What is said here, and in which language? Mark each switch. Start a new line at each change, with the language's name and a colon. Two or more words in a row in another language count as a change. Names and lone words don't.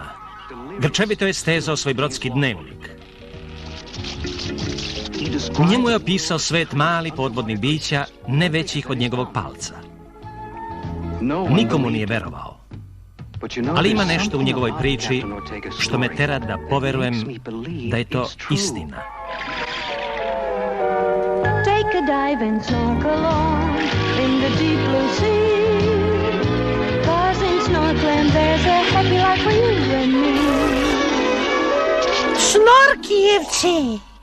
Serbian: Grčevito je stezao svoj brodski dnevnik. U njemu je opisao svet malih podvodnih bića, ne većih od njegovog palca. Nikomu nije verovao. Ali ima nešto u njegovoj priči što me tera da poverujem da je to istina.
English: Take a dive and snorkel on in the deep blue sea. 'Cause in snorkeling there's a happy life for you and me.
Serbian: Snorkijevci!